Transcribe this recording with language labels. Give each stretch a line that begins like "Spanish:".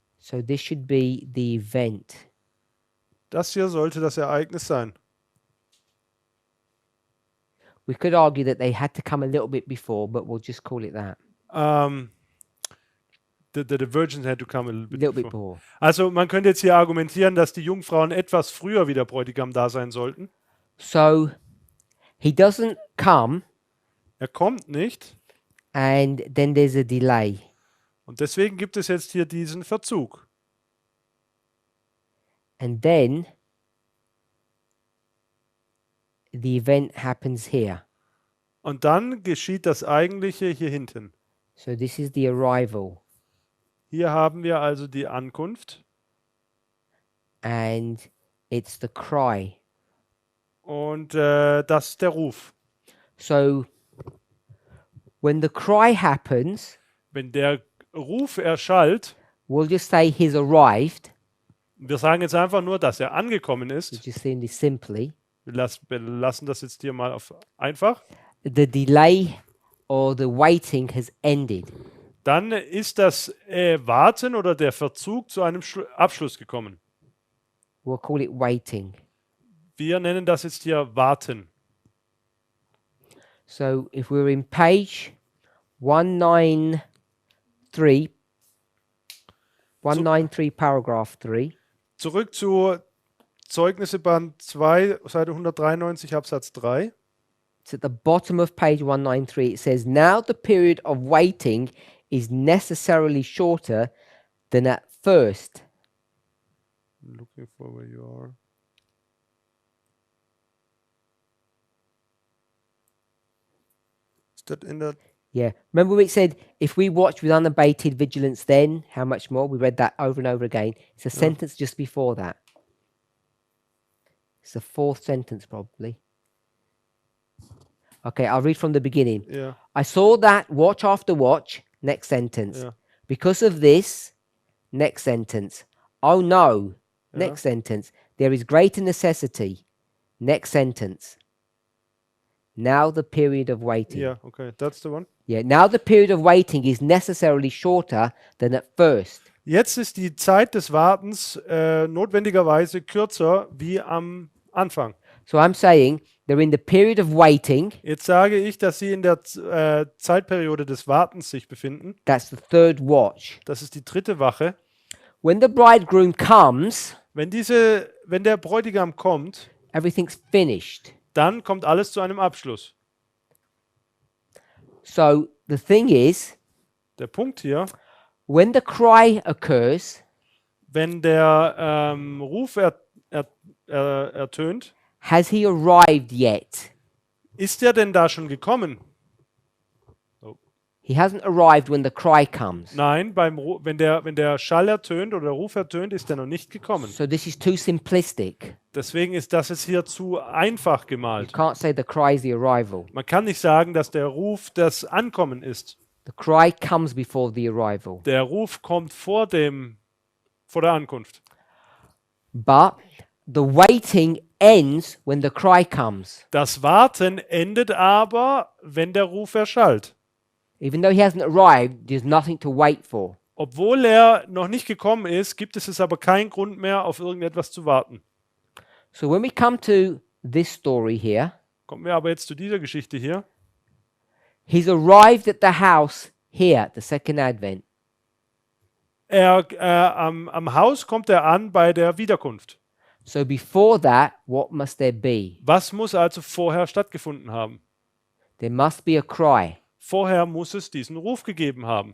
English: So this should be the event.
German: Das hier sollte das Ereignis sein.
English: We could argue that they had to come a little bit before, but we'll just call it that. The virgins had to come a little A bit little bit before. before.
German: Also man könnte jetzt hier argumentieren, dass die Jungfrauen etwas früher wie der Bräutigam da sein sollten.
English: So he doesn't come,
German: Er kommt nicht
English: and then there's a delay.
German: und deswegen gibt es jetzt hier diesen Verzug.
English: And then the event happens here.
German: Und dann geschieht das Eigentliche hier hinten.
English: So this is the arrival.
German: Hier haben wir also die Ankunft
English: And it's the cry.
German: und das ist der Ruf.
English: So when the cry happens,
German: Wenn der Ruf erschallt,
English: we'll just say he's arrived.
German: wir sagen jetzt einfach nur, dass er angekommen
English: We're
German: ist.
English: just saying this simply.
German: Wir lassen das jetzt hier mal auf einfach.
English: The delay or the waiting has ended.
German: Dann ist das Warten oder der Verzug zu einem Abschluss gekommen.
English: We'll call it waiting.
German: Wir nennen das jetzt hier Warten.
English: So if we're in page 193, 193 paragraph 3,
German: Zurück zu Zeugnisse Band 2, Seite 193, Absatz 3.
English: it's at the bottom of page 193. It says, now the period of waiting is necessarily shorter than at first. Looking for where you are.
German: Ist das in der...
English: Yeah. Remember we said, if we watch with unabated vigilance, then how much more? We read that over and over again. It's a sentence just before that. It's the fourth sentence, probably. Okay, I'll read from the beginning.
German: Ja,
English: I saw that watch after watch, next sentence.
German: ja.
English: Because of this, next sentence. Oh no,
German: Ja.
English: next sentence. There is greater necessity, next sentence. Now the period of waiting. Ja, okay, that's the one. Yeah, now the period of waiting is necessarily shorter than at first.
German: Jetzt ist die Zeit des Wartens notwendigerweise kürzer wie am Anfang.
English: So I'm saying they're in the period of waiting.
German: Jetzt sage ich, dass sie in der Zeitperiode des Wartens sich befinden.
English: That's the third watch.
German: Das ist die dritte Wache.
English: When the bridegroom comes,
German: Wenn der Bräutigam kommt,
English: everything's finished.
German: dann kommt alles zu einem Abschluss.
English: So the thing is,
German: Der Punkt hier,
English: when the cry occurs,
German: wenn der Ruf ertönt,
English: has he arrived yet?
German: ist er denn da schon gekommen?
English: He hasn't arrived when the cry comes.
German: Nein, wenn der Schall ertönt oder der Ruf ertönt, ist er noch nicht gekommen.
English: So this is too simplistic.
German: Deswegen ist das jetzt hier zu einfach
English: You
German: gemalt.
English: can't say the cry is the arrival.
German: Man kann nicht sagen, dass der Ruf das Ankommen ist.
English: The cry comes before the arrival.
German: Der Ruf kommt vor der Ankunft.
English: But the waiting ends when the cry comes.
German: Das Warten endet aber, wenn der Ruf erschallt.
English: Even though he hasn't arrived, there's nothing to wait for.
German: Obwohl er noch nicht gekommen ist, gibt es aber keinen Grund mehr, auf irgendetwas zu warten.
English: So when we come to this story here.
German: Kommen wir aber jetzt zu dieser Geschichte hier.
English: He's arrived at the house here at the second advent.
German: Am Haus kommt er an bei der Wiederkunft.
English: So before that, what must there be?
German: Was muss also vorher stattgefunden haben?
English: There must be a cry.
German: Vorher muss es diesen Ruf gegeben haben.